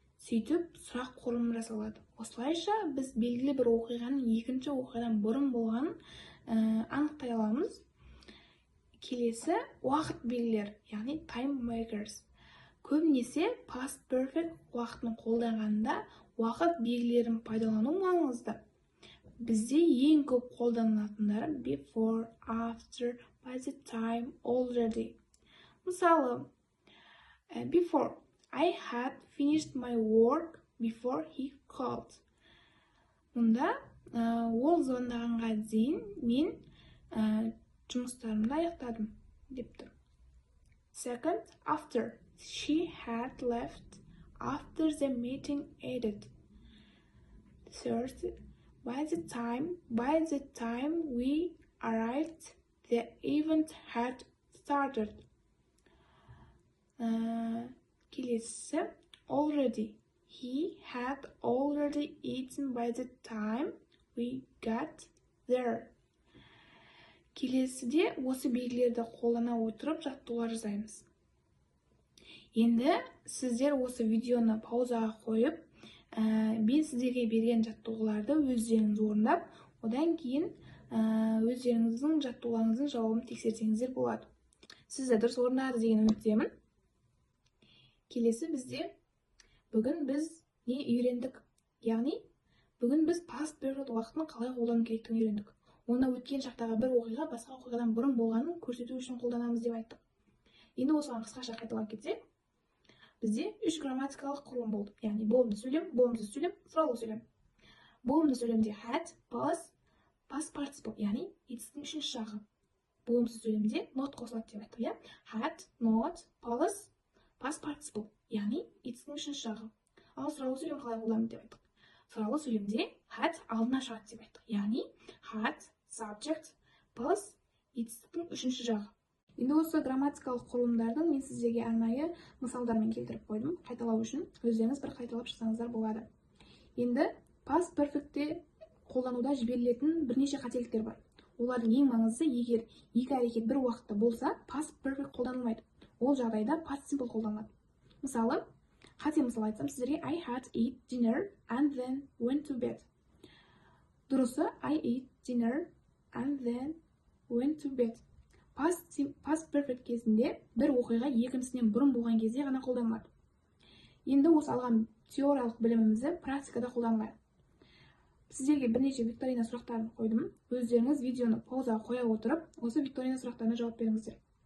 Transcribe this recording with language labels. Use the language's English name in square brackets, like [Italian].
[Kazakh] Сөйтіп сұрақ құрылымы жасалады. Осылайша біз белгілі бір оқиғаның екінші оқиғадан бұрын болғанын анықтай аламыз. Келесі уақыт белгілер, яғни time markers. Көбінесе past perfect уақытын қолданғанда уақыт белгілерін пайдалану маңызды. Бізде ең көп қолданылатындары before, after, by the time, already. Мысалы, [English] before, I had finished my work before he called. [Kazakh] Мұнда ол звондағанға дейін мен жұмыстарымды аяқтадым деп тұр. [English] Second, after, she had left after the meeting ended. Third, by the time we arrived, the event had started. [Kazakh] Келесі, already. [English] He had already eaten by the time we got there. [Kazakh] Келесіде осы белгілерді қолдана отырып жаттығулар жасаймыз. Енді сіздер осы видеоны паузаға қойып, мен сіздерге берген жаттығуларды өздеріңіз орындап, одан кейін өздеріңіздің жаттығуларыңыздың жауабын тексерсеңіздер болады. Сіздер дұрыс орындады деген үміттемін. Келесі бізде бүгін біз не үйрендік? Яғни, бүгін біз past perfect уақытын қалай қолдану керектігін үйрендік. Онда өткен шақтағы бір оқиға басқа оқиғадан бұрын болғанын көрсету үшін қолданамыз деп айттық. Енді осыған қысқаша қайталап кетсек, бізде үш грамматикалық құрылым болды. Яғни болымды сөйлем, болымсыз сөйлем, сұралы сөйлем. Болымды сөйлемде [English] had plus past participle, [Kazakh] яғни етістің үшінші жағы. болымсыз сөйлемде not қосылады деп айттық, иә? [English] Had, not, plus, past participle, [Kazakh] яғни it's-дің үшінші жағы. Ал сұраулы сөйлем қалай қолданады деп айттық? Сұраулы сөйлемде had алдына шығады деп айттық, яғни [English] had, subject, plus [Kazakh] it's-дің үшінші жағы. Енді осы грамматикалық құрылымдардың мен сіздерге арнайы мысалдармен келтіріп қойдым, қайталау үшін. Өздеріңіз бір қайталап шықсаңыздар болады. Енді past perfect'те қолдануда жіберілетін бірнеше қателіктер бар. Олардың ең маңыздысы, егер екі әрекет бір уақытта болса, past perfect қолданылмайды. Ол жағдайда past simple қолданылады. Мысалы, қате мысал айтсам сіздерге [English] I had eat dinner and then went to bed. [Kazakh] Дұрысы [English] I ate dinner and then went to bed. [Kazakh] Past perfect кезінде бір оқиға екіншісінен бұрын болған кезде ғана қолданылады. Енді осы алған теориялық білімімізді практикада қолданайық. Сіздерге бірнеше викторина сұрақтарын қойдым. Өздеріңіз видеоны паузаға қоя отырып, осы викторина сұрақтарына жауап беріңіздер.